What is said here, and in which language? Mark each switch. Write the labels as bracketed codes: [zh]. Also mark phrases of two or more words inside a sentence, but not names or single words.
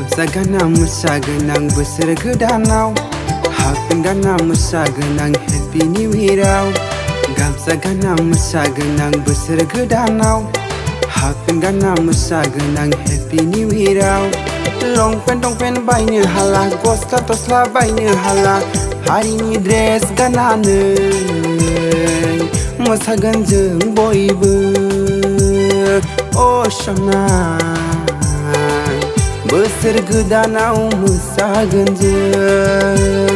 [brx] Ganna Mwsagwn ang Bwswr Gwdanao. Hapun Ganna Mwsagwn ang [en] Happy New Year. [brx] Gamsha Ganna Mwsagwn ang Bwswr Gwdanao. Hapun Ganna Mwsagwn ang [en] Happy New Year. [brx] Longpen baयनो हाला, गस्ला तस्ला बायनो हाला, हारिनि ड्रेस गाननानै मोसागोन जों बयबो। अ सना बोसोर गोदानाव मोसागोन जों।